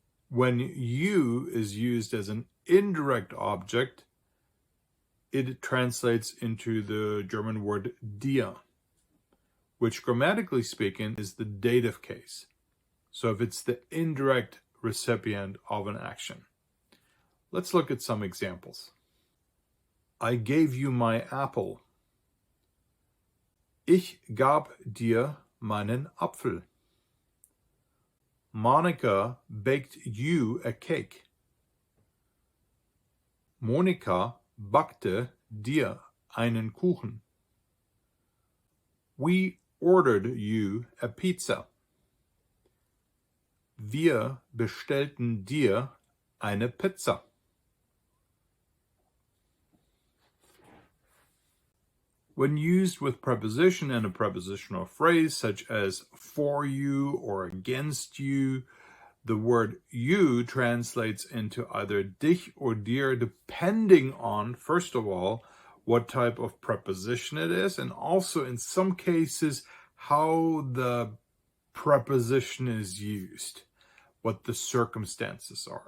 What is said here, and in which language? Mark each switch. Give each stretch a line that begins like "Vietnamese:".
English: When you is used as an indirect object, it translates into the German word dir, which grammatically speaking is the dative case. So if it's the indirect recipient of an action. Let's look at some examples. I gave you my apple.
German: Ich gab dir meinen Apfel.
English: Monica baked you a cake.
German: Monika backte dir einen Kuchen.
English: We ordered you a pizza.
German: Wir bestellten dir eine Pizza.
English: When used with preposition and a prepositional phrase such as for you or against you, the word you translates into either dich or dir depending on, first of all, what type of preposition it is, and also in some cases how the preposition is used, what the circumstances are.